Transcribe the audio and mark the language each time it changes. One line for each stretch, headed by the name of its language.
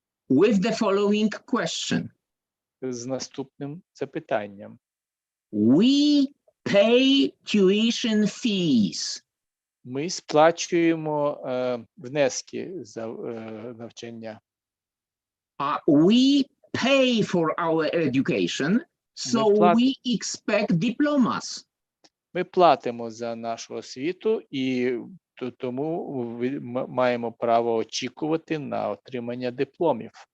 English: With the following question.
Ukrainian: з наступним запитанням.
English: We pay tuition fees.
Ukrainian: Ми сплачуємо внески за навчання.
English: We pay for our education, so we expect diplomas.
Ukrainian: Ми платимо за нашу освіту і тому маємо право очікувати на отримання дипломів.